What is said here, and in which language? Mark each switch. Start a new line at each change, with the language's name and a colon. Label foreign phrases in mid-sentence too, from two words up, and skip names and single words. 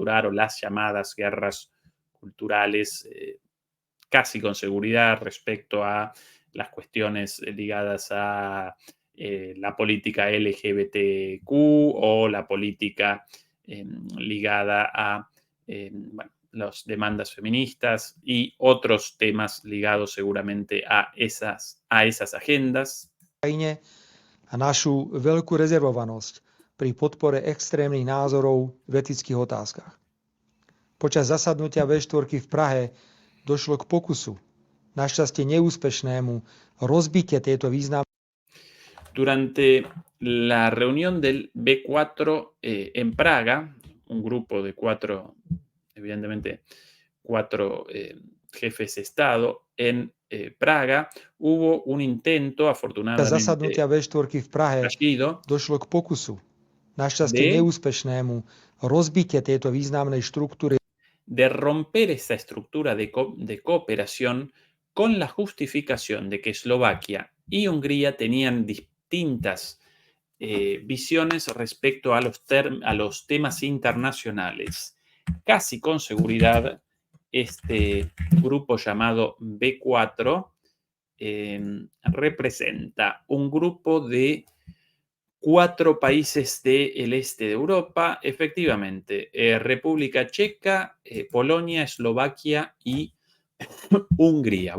Spanish: o las llamadas guerras culturales, casi con seguridad respecto a las cuestiones ligadas a la política LGBTQ o la política ligada a las demandas feministas y otros temas ligados seguramente a esas agendas.
Slovak: a našu veľkú rezervovanosť pri podpore extrémnych názorov v etických otázkach. Počas zasadnutia V4 v Prahe došlo k pokusu, našťastie neúspešnému, rozbitie tejto významnej
Spanish: Durante la reunión del B4 en Praga, un grupo de evidentemente cuatro jefes de Estado en Praga, hubo un intento, afortunadamente
Slovak: zasadnutia V4 v Prahe
Spanish: fallido,
Slovak: došlo k pokusu, našťastie neúspešnému, rozbitie tejto významnej štruktúry
Spanish: de romper esa estructura de cooperación con la justificación de que Eslovaquia y Hungría tenían distintas visiones respecto a los temas internacionales. Casi con seguridad, este grupo llamado B4 representa un grupo de 4 países del este de Europa, efectivamente, República Checa, Polonia, Eslovaquia y Hungría.